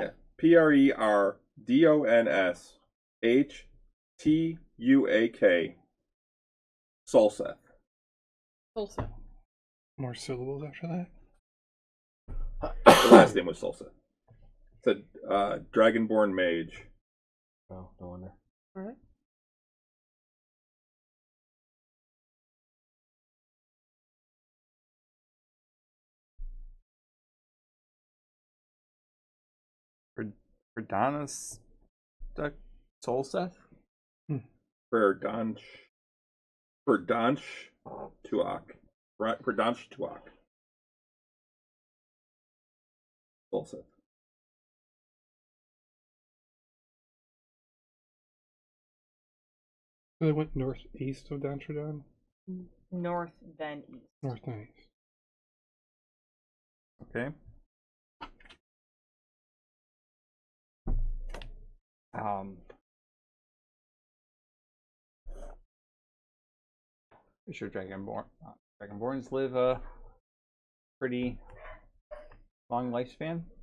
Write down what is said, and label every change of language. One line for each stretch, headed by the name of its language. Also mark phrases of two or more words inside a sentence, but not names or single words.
English: Yeah. Prerdonstuak. Solseth. Also. More syllables after that? The last name was Solseth. It's a dragonborn mage. Oh, no wonder. All right. Predonis Solseth? Predanstuak. Solseth. So they went northeast of Dantrodon? North, then east. North and east. Okay. Pretty sure Dragonborns live a pretty long lifespan.